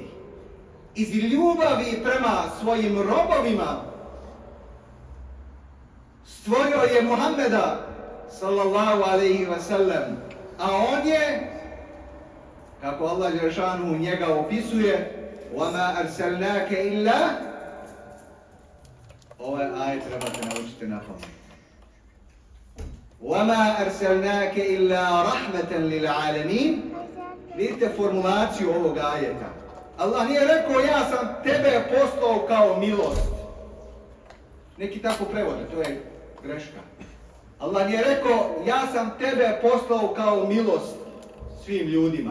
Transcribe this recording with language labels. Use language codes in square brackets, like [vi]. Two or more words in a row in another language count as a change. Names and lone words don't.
[bs] Iz ljubavi prema svojim robovima stvorio je Muhammeda [ar] صلى الله عليه وسلم, [bs] a on je, kako Allah Đelešanuhu njega opisuje, [ar] وَمَا أَرْسَلْنَاكَ إِلَّا, [bs] ovaj ajet trebate naučiti na pamet. [ar] وَمَا أَرْسَلْنَاكَ إِلَّا رَحْمَةً لِلْعَالَمِينَ. [bs] Vidite formulaciju ovog ajeta. Allah nije rekao ja sam tebe poslao kao milost. Neki tako prevode, to je greška. Allah nije rekao ja sam tebe poslao kao milost svim ljudima.